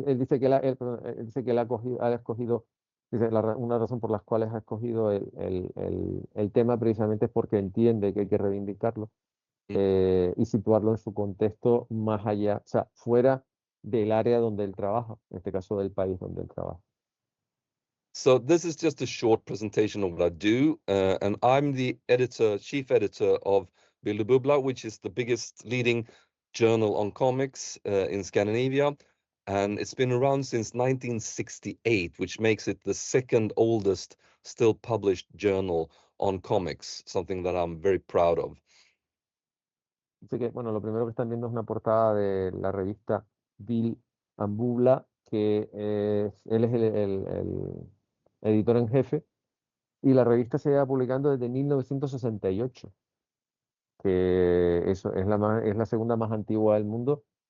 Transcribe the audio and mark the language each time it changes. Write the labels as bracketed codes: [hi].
[es] él dice que él dice que él ha escogido, dice, una razón por las cuales ha escogido el tema precisamente es porque entiende que hay que reivindicarlo y situarlo en su contexto más allá, o sea, fuera del área donde él trabaja, en este caso del país donde él trabaja. [en] so this is just a short presentation of what I do, and I'm the chief editor of Bilder Bubbla, which is the biggest leading journal on comics in Scandinavia, and it's been around since 1968, which makes it the second oldest still published journal on comics, something that I'm very proud of. [es] Así que, bueno, lo primero que están viendo es una portada de la revista Bill and Bubbla, que él es el editor en jefe, y la revista se lleva publicando desde 1968, que eso es es la segunda más antigua del mundo.